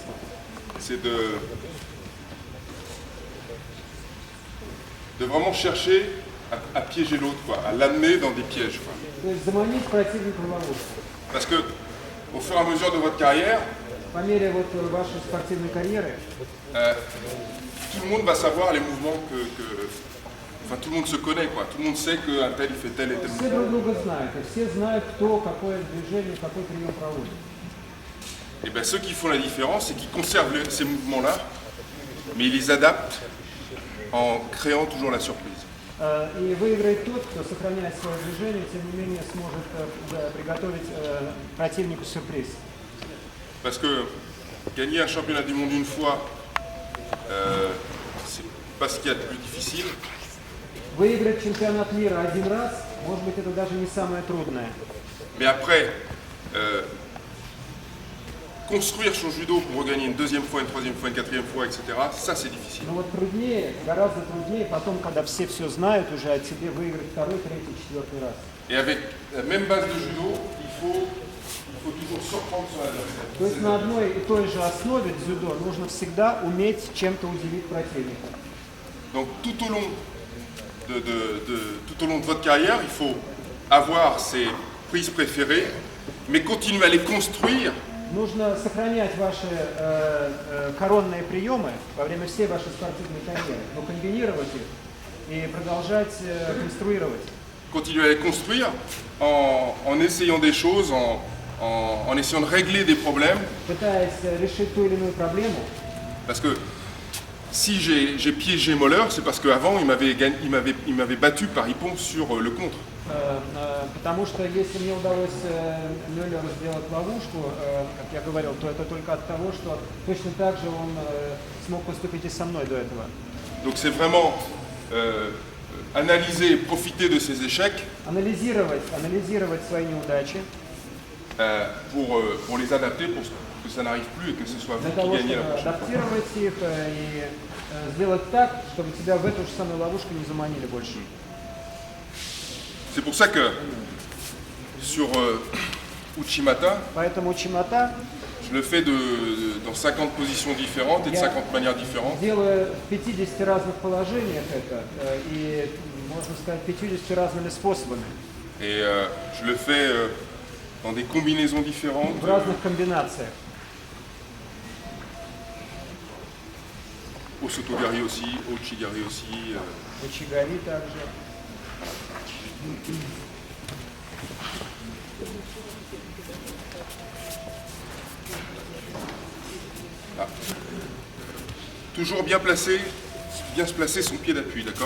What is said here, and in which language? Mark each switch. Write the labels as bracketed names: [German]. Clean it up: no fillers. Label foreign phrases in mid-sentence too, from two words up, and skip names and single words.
[French] C'est de vraiment chercher à piéger l'autre, quoi, à l'amener dans des pièges, quoi. [Russian] То есть заманить противника в ловушку. [French] Parce que au fur et à mesure de votre carrière, [Russian] По мере вот вашей спортивной карьеры, [French] tout le monde va savoir les mouvements enfin, tout le monde se connaît, quoi. Tout le monde sait qu'un tel il fait tel et tel [Russian] все [French] mouvement. [Russian] друг друга знают, и все знают, кто какое движение, какой прием проводит. [French] Et bien ceux qui font la différence, c'est qu'ils conservent ces mouvements-là, mais ils les adaptent en créant toujours la surprise. [Russian] И выиграет тот, кто сохраняет свое движение, тем не менее сможет приготовить противнику сюрприз. [French] Parce que gagner un championnat du monde une fois, c'est pas ce qu'il y a de plus difficile. [Russian] Выиграть чемпионат мира один раз, может быть, это даже не самое трудное. [French] Mais après, construire son judo pour regagner une deuxième fois, une troisième fois, une quatrième fois, etc., ça c'est difficile. [Russian] Но вот труднее, гораздо труднее потом, когда все знают уже о тебе, выиграть второй, третий, четвертый раз. [French] Et avec la même base de judo, il faut toujours surprendre son adversaire. [Russian] То есть на одной и той же основе дзюдо нужно всегда уметь чем-то удивить противника. [French] Donc tout au long de votre carrière, il faut avoir ses prises préférées, mais continuer à les construire. [Russian] Нужно сохранять ваши коронные приемы во время всей вашей спортивной карьеры, но комбинировать их и продолжать конструировать. [French] Continuer à les construire en essayant des choses, en essayant de régler des problèmes. [Russian] Пытаясь решить ту или иную проблему. [French] Parce que si j'ai piégé Moller, c'est parce qu'avant il m'avait battu par Ippon sur le contre. [Russian] Потому что если мне удалось Мюллеру сделать ловушку, как я говорил, то это только от того, что точно так же он смог поступить и со мной до этого. [French] Donc c'est vraiment analyser et profiter de ces échecs. [Russian] Анализировать свои неудачи. [French] pour les adapter, pour que ça n'arrive plus et que ce soit vous [Russian] Для [French] qui [Russian] того, [French] gagnez la [Russian] чтобы [French] prochaine. [Russian] адаптировать их и сделать так, чтобы тебя в эту же самую ловушку не заманили больше. [French] C'est pour ça que sur Uchimata, [Russian] Поэтому Учимата [French] je le fais dans 50 positions différentes et de 50 manières différentes. [Russian] делаю в 50 разных положениях это, и, можно сказать, 50 разными способами, [French] Et je le fais dans des combinaisons différentes. [Russian] в разных комбинациях. [French] Au Sotogari aussi, au Chigari aussi. [Russian] Учигари также. [French] Toujours bien se placer son pied d'appui, d'accord?